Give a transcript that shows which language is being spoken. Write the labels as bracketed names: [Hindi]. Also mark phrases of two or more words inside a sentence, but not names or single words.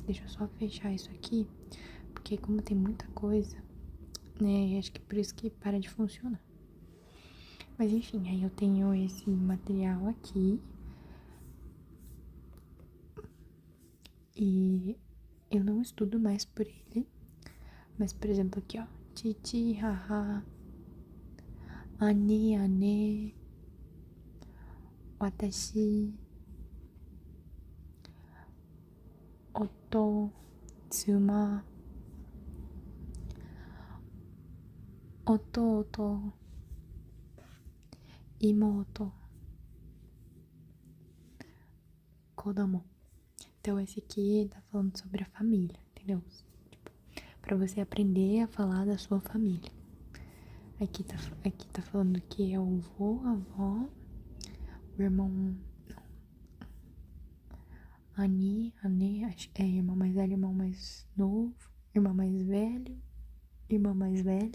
[Portuguese] Deixa eu só fechar isso aqui. Porque como tem muita coisa, né? Acho que é por isso que para de funcionar. Mas enfim, aí eu tenho esse material aqui. E eu não estudo mais por ele. Mas, por exemplo, aqui, ó. [Japanese] 父、母. 姉、姉。私. Oto. 妻。弟. 妹。子供. [Portuguese] Então, esse aqui tá falando sobre a família, entendeu? Tipo, pra você aprender a falar da sua família. Aqui tá falando que é o vô, a avó, o irmão. Não. [Japanese] 兄、姉, [Portuguese] acho que é irmão mais velho, irmão mais novo, irmão mais velho, irmã mais velha.